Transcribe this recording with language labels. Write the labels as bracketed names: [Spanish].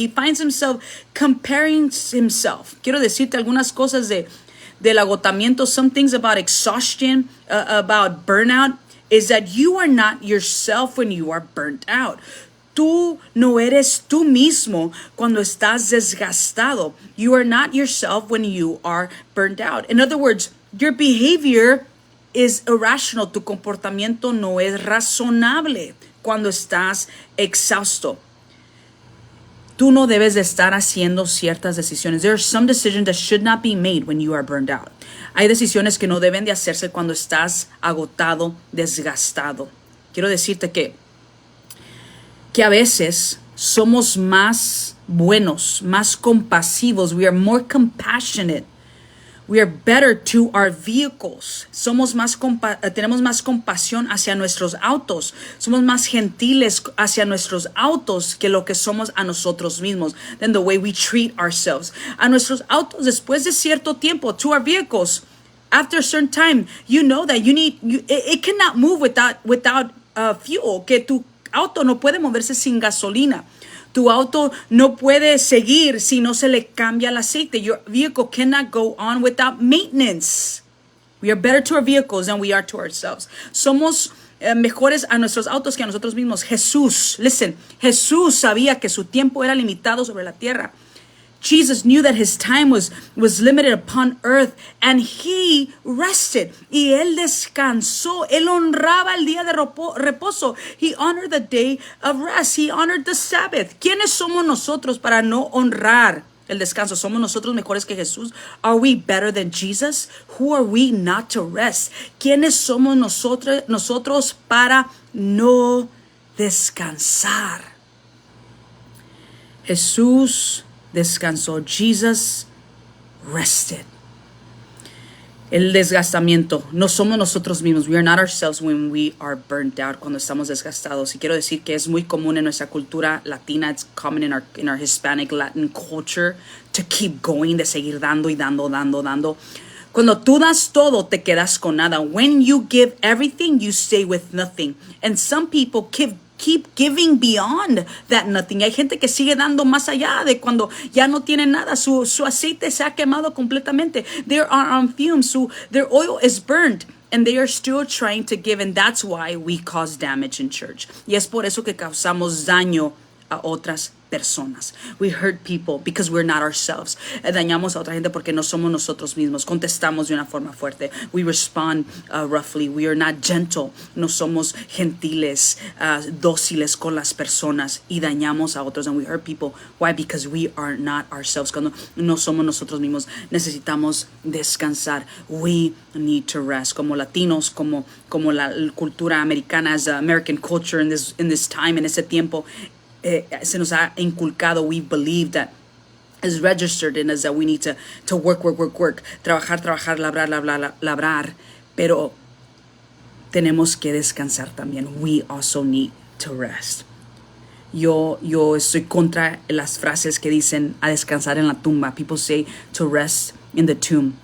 [English] He finds himself comparing himself. [Spanish] Quiero decirte algunas cosas del agotamiento. [English] Some things about exhaustion, about burnout, is that you are not yourself when you are burnt out. [Spanish] Tú no eres tú mismo cuando estás desgastado. [English] You are not yourself when you are burnt out. In other words, your behavior is irrational. [Spanish] Tu comportamiento no es razonable cuando estás exhausto. Tú no debes de estar haciendo ciertas decisiones. [English] There are some decisions that should not be made when you are burned out. [Spanish] Hay decisiones que no deben de hacerse cuando estás agotado, desgastado. Quiero decirte que a veces somos más buenos, más compasivos. [English] We are more compassionate. We are better to our vehicles. [Spanish] Tenemos más compasión hacia nuestros autos. Somos más gentiles hacia nuestros autos que lo que somos a nosotros mismos. [English] Than the way we treat ourselves. [Spanish] A nuestros autos, después de cierto tiempo, [English] to our vehicles, after a certain time, you know that it cannot move without fuel. [Spanish] Que tu auto no puede moverse sin gasolina. Tu auto no puede seguir si no se le cambia el aceite. [English] Your vehicle cannot go on without maintenance. We are better to our vehicles than we are to ourselves. [Spanish] Somos mejores a nuestros autos que a nosotros mismos. Jesús sabía que su tiempo era limitado sobre la tierra. [English] Jesus knew that his time was limited upon earth, and he rested. [Spanish] Y él descansó. Él honraba el día de reposo. [English] He honored the day of rest. He honored the Sabbath. [Spanish] ¿Quiénes somos nosotros para no honrar el descanso? ¿Somos nosotros mejores que Jesús? [English] Are we better than Jesus? Who are we not to rest? [Spanish] ¿Quiénes somos nosotros para no descansar? Jesús descansó. [English] Jesus rested. [Spanish] El desgastamiento. No somos nosotros mismos. [English] We are not ourselves when we are burnt out. [Spanish] Cuando estamos desgastados. Y quiero decir que es muy común en nuestra cultura latina. [English] It's common in our Hispanic Latin culture to keep going, [Spanish] de seguir dando y dando. Cuando tú das todo, te quedas con nada. [English] When you give everything, you stay with nothing. And some people keep giving beyond that nothing. [Spanish] Hay gente que sigue dando más allá de cuando ya no tiene nada. Su aceite se ha quemado completamente. [English] They are on fumes. Their oil is burned. And they are still trying to give. And that's why we cause damage in church. [Spanish] Y es por eso que causamos daño a otras personas. [English] We hurt people because we're not ourselves. [Spanish] Dañamos a otra gente porque no somos nosotros mismos. Contestamos de una forma fuerte. [English] We respond roughly. We are not gentle. [Spanish] No somos gentiles, dóciles con las personas, y dañamos a otros. [English] And we hurt people. Why? Because we are not ourselves. [Spanish] Cuando no somos nosotros mismos, necesitamos descansar. [English] We need to rest. [Spanish] Como latinos, como la cultura americana, [English] as American culture in this time, [Spanish] en ese tiempo, se nos ha inculcado. [English] We believe that is registered in us that we need to work, [Spanish] trabajar, labrar, pero tenemos que descansar también. [English] We also need to rest. [Spanish] Yo estoy contra las frases que dicen a descansar en la tumba. [English] People say to rest in the tomb.